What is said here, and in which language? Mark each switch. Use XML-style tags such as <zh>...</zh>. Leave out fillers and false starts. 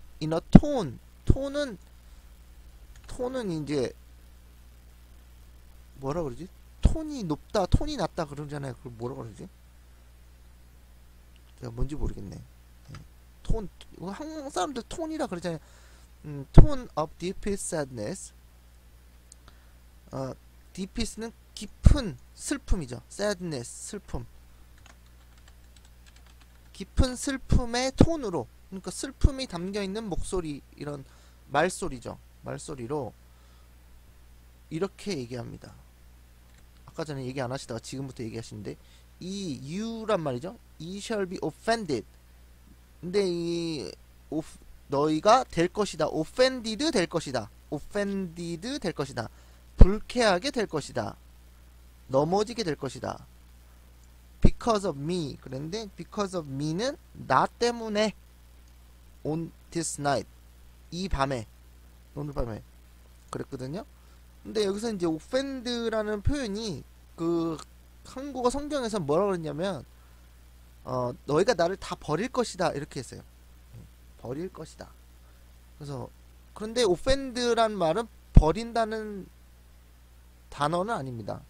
<en>In a tone,</en> <ko>톤은 이제 뭐라 그러지? 톤이 높다, 톤이 낮다 그러잖아요. 그걸 뭐라 그러지? 제가 뭔지 모르겠네. 톤, 한국 사람들 톤이라 그러잖아요.</ko> <en>tone of deepest sadness.</en> <ko>deepest는 깊은 슬픔이죠. sadness, 슬픔. 깊은 슬픔의 톤으로, 그러니까 슬픔이 담겨있는 목소리, 이런 말소리죠. 말소리로 이렇게 얘기합니다. 아까 전에 얘기 안 하시다가 지금부터 얘기하시는데, 이 you란 말이죠.</ko> <en>ye shall be offended.</en> <ko>근데 이 너희가 될 것이다. offended 될 것이다. offended 될 것이다. 불쾌하게 될 것이다. 넘어지게 될 것이다.</ko> <en>because of me.</en> <ko>그런데</ko> <en>because of me</en> <ko>는 나 때문에</ko> <en>on this night.</en> <ko>이 밤에, 오늘 밤에 그랬거든요. 근데 여기서 이제 offend라는 표현이 그 한국어 성경에서 뭐라 그랬냐면 너희가 나를 다 버릴 것이다 이렇게 했어요. 버릴 것이다. 그래서 그런데 offend란 말은 버린다는 단어는 아닙니다.</ko>